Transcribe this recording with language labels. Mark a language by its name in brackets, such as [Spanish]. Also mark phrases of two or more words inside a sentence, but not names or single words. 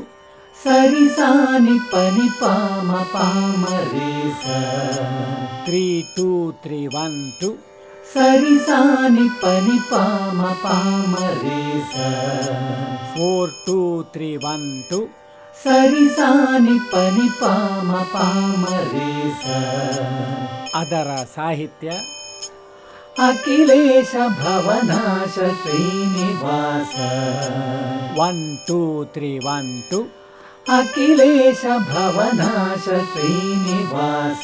[Kannada] ಸರಿ ಸಾನಿ ಪನಿ ಪಾಮ ಪಾಮ ರೇ ಸ 3 2 3 1 2 ಸರಿ ಸಾನಿ ಪನಿ ಪಾಮ ಪಾಮ ರೇ ಸ 4 2 3 1 2 ಸರಿ ಸಾನಿ ಪನಿ ಪಾಮ ಪಾಮ ರೇ ಸ ಅದರ ಸಾಹಿತ್ಯ [Sanskrit] ಅಖಿಲೇಶ ಭವನಾಶ ಶ್ರೀನಿವಾಸ 1 2 3 1 2 ಅಖಿಲೇಶ ಭವನಾಶ ಶ್ರೀನಿವಾಸ